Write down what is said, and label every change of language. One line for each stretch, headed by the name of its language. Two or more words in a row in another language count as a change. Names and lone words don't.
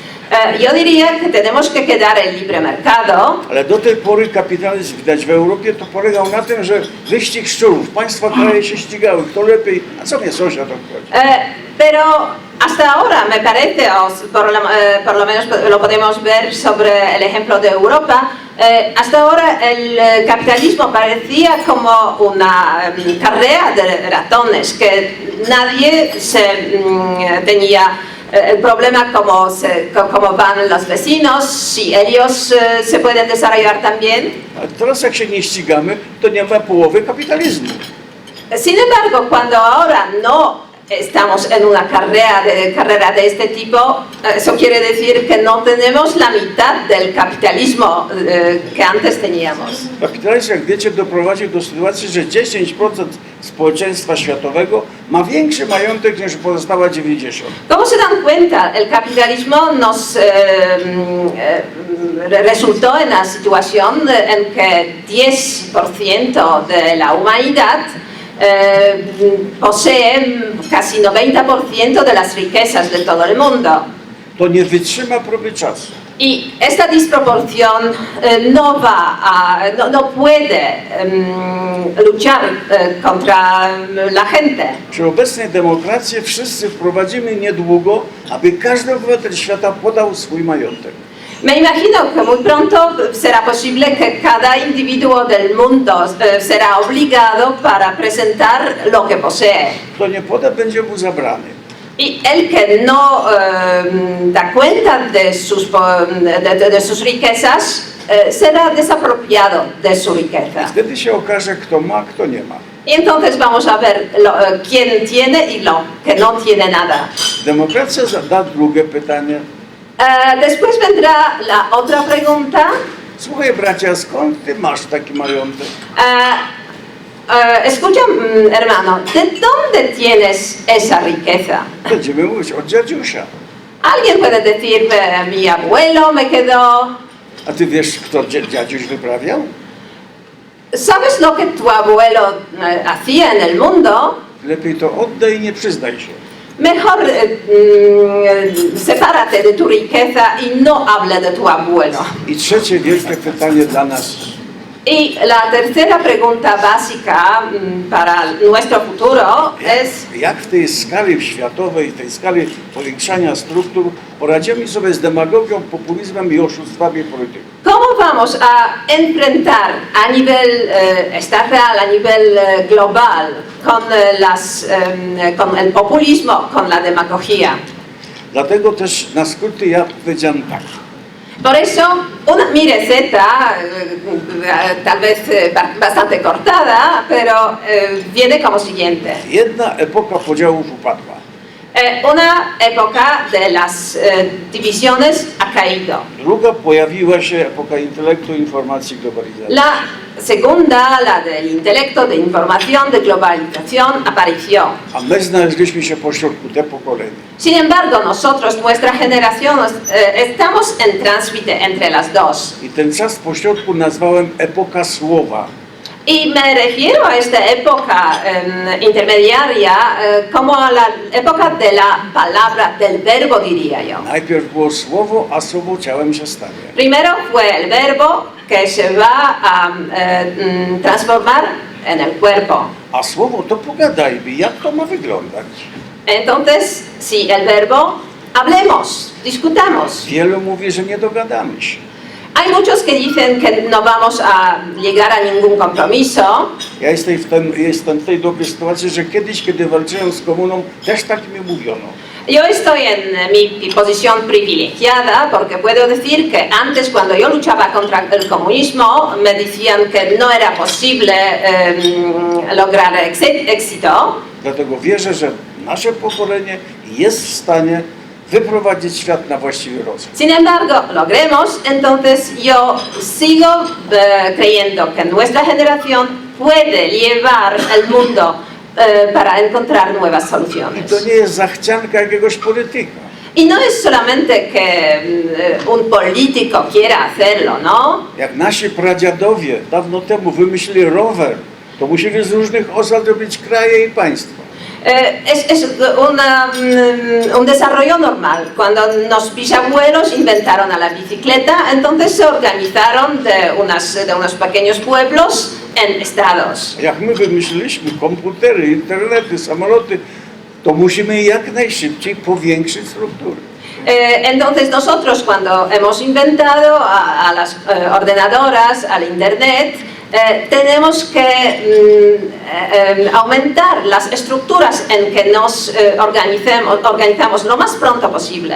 Spanish: Yo diría que tenemos que quedar el libre mercado.
Polish: Ale do tej pory kapitalizm widać w Europie to polegał na tym, że wyścig szczurów. Państwa kraje się ścigały, kto lepiej, a co mnie sąsiad obchodzi?
Spanish: Pero hasta ahora me parece, por lo menos lo podemos ver sobre el ejemplo de Europa, hasta ahora el capitalismo parecía como una carrera de ratones, que nadie tenía el problema cómo van los vecinos, si ellos se pueden desarrollar también.
Polish: A teraz jak się nie ścigamy, to nie ma połowy kapitalizmu.
Spanish: Sin embargo, cuando ahora no estamos en una carrera de este tipo, eso quiere decir que no tenemos la mitad del capitalismo que antes teníamos.
Polish: Kapitalizm, jak wiecie, doprowadził do sytuacji, że 10% społeczeństwa światowego ma większy majątek niż pozostała 90%.
Spanish: ¿Cómo se dan cuenta? El capitalismo nos resultó en la situación en que 10% de la humanidad posee casi 90% de las riquezas de todo el mundo.
Polish: To nie wytrzyma próby czasu.
Spanish: Y esta disproporción no puede luchar contra la gente.
Polish: Przy obecnej demokracji wszyscy wprowadzimy niedługo, aby każdy obywatel świata podał swój majątek.
Spanish: Me imagino que muy pronto será posible que cada individuo del mundo será obligado para presentar lo que posee.
Polish: Kto nie poda, będzie mu zabrany.
Spanish: Y el que no da cuenta de sus riquezas será desapropiado de su riqueza.
Polish: Wtedy się okaże, kto ma, kto nie ma.
Spanish: Y entonces vamos a ver quién tiene y lo que no tiene nada.
Polish: Demokracja zada drugie pytanie.
Spanish: Después vendrá la otra pregunta.
Polish: Słuchaj bracia, skąd ty masz taki majątek?
Spanish: Escucha, hermano, ¿de dónde tienes esa riqueza?
Polish: Będziemy mówić od dziadziusia.
Spanish: Alguien puede decir, mi abuelo me quedó.
Polish: A ty wiesz, kto dziadziuś wyprawiał?
Spanish: ¿Sabes lo que tu abuelo hacía en el mundo?
Polish: Lepiej to oddaj i nie przyznaj się.
Spanish: Mejor sepárate de tu riqueza y no hable de tu abuelo.
Polish: I trzecie wielkie pytanie dla nas.
Spanish: Y la tercera pregunta básica para nuestro futuro es:
Polish: Jak w tej skali światowej, tej skali powiększania struktur poradzimy sobie z demagogią, populizmem i oszustwami polityków?
Spanish: ¿Cómo vamos a enfrentar a nivel estatal, a nivel global, con el populismo, con la demagogia?
Polish: Dlatego też na skróty ja powiedziałem tak.
Spanish: Por eso, mi receta, tal vez bastante cortada, pero viene como siguiente.
Polish: Jedna epoka podziałów upadła.
Spanish: Una época de las divisiones ha caído.
Polish: Druga pojawiła się epoka intelektu, informacji, globalizacji.
Spanish: La segunda, la del intelecto, de información, de globalización, apareció.
Polish: A my znaleźliśmy się pośrodku, te pokolenie.
Spanish: Sin embargo, nosotros, nuestra generación, estamos en tránsito entre las dos.
Polish: I ten czas pośrodku nazwałem epoka słowa.
Spanish: Y me refiero a esta época intermediaria como a la época de la palabra, del verbo, diría yo.
Polish: Najpierw było słowo, a słowo ciałem się stanie.
Spanish: Primero fue el verbo que se va a transformar en el cuerpo.
Polish: A słowo to pogadajmy, jak to ma wyglądać.
Spanish: Entonces, si el verbo, hablemos, discutamos.
Polish: Wielu mówi, że nie dogadamy się.
Spanish: Hay muchos que dicen que no vamos a llegar a ningún compromiso.
Polish: Ja jestem w tej dobrej sytuacji, że kiedyś, kiedy walczyłem z komuną, też tak mi mówiono.
Spanish: Yo estoy en mi posición privilegiada porque puedo decir que antes, cuando yo luchaba contra el comunismo, me decían que no era posible lograr éxito.
Polish: Dlatego wierzę, że nasze pokolenie jest w stanie wyprowadzić świat na właściwy rozwój.
Spanish: Sin embargo, logremos, entonces yo sigo creyendo que nuestra generación puede llevar el mundo para encontrar nuevas
Polish: I
Spanish: soluciones.
Polish: to nie jest zachcianka jakiegoś polityka.
Spanish: Y no es solamente que un político quiera hacerlo, ¿no?
Polish: Jak nasi pradziadowie dawno temu wymyślili rower, to musieli z różnych osad robić kraje i państwa.
Spanish: Es un desarrollo normal. Cuando los bisabuelos inventaron a la bicicleta, entonces se organizaron de unos pequeños pueblos en estados.
Polish: Jak my wymyśliliśmy komputery, internety, samoloty, to musimy jak najszybciej powiększyć struktury.
Spanish: Entonces nosotros cuando hemos inventado a las ordenadoras, al internet, tenemos que aumentar las estructuras en que nos organizamos lo más pronto posible.